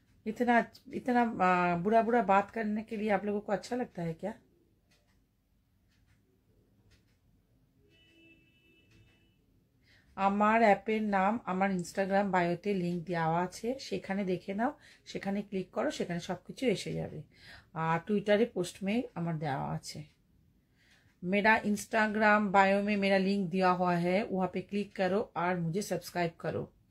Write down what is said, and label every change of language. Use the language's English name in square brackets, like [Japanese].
[Hindi] इतना इतना बुरा बुरा बात करने के लिए आप लोगों को अच्छा लगता है क्या? [Bangla] আমার অ্যাপের নাম আমার ইনস্টাগ্রাম বায়োতে লিংক দেওয়া আছে, সেখানে দেখে নাও, সেখানে ক্লিক করো, সেখানে সব কিছু এসে যাবে। আর টুইটারে পোস্ট में আমার দেওয়া আছে। [Hindi] मेरा इंस्टाग्राम बायो में मेरा लिंक दिया हुआ है, वहाँ पे क्लिक करो और मुझे सब्सक्राइब करो।